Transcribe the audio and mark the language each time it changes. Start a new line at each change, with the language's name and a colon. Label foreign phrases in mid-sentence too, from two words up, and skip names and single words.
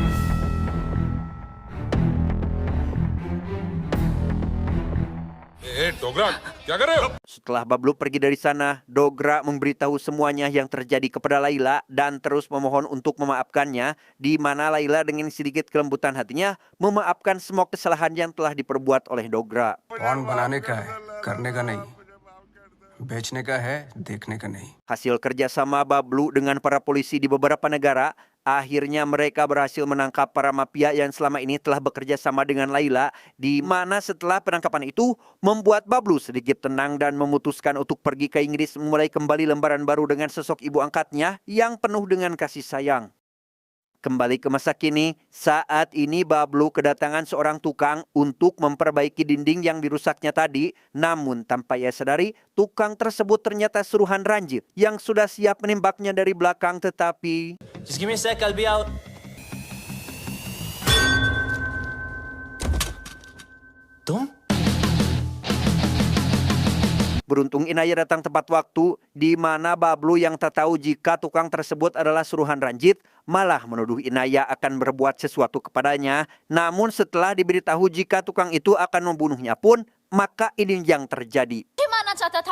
Indonesian: Setelah Bablu pergi dari sana, Dogra memberitahu semuanya yang terjadi kepada Laila dan terus memohon untuk memaafkannya, di mana Laila dengan sedikit kelembutan hatinya memaafkan semua kesalahan yang telah diperbuat oleh Dogra.
Hindi: कौन बनाने का है, करने का नहीं. बेचने का है, देखने का नहीं.
Indonesian: Hasil kerjasama Bablu dengan para polisi di beberapa negara, akhirnya mereka berhasil menangkap para mafia yang selama ini telah bekerja sama dengan Laila, di mana setelah penangkapan itu membuat Bablu sedikit tenang dan memutuskan untuk pergi ke Inggris memulai kembali lembaran baru dengan sosok ibu angkatnya yang penuh dengan kasih sayang. Kembali ke masa kini, saat ini Bablu kedatangan seorang tukang untuk memperbaiki dinding yang dirusaknya tadi. Namun tanpa ia sadari, tukang tersebut ternyata suruhan Ranjit yang sudah siap menembaknya dari belakang, tetapi
English: Just give me a sec, I'll be out.
Hindi: तुम?
Indonesian: beruntung Inaya datang tepat waktu, di mana Bablu yang tak tahu jika tukang tersebut adalah suruhan Ranjit malah menuduh Inaya akan berbuat sesuatu kepadanya. Namun setelah diberitahu jika tukang itu akan membunuhnya pun, maka ini yang terjadi.
Hindi: मानना चाहता था.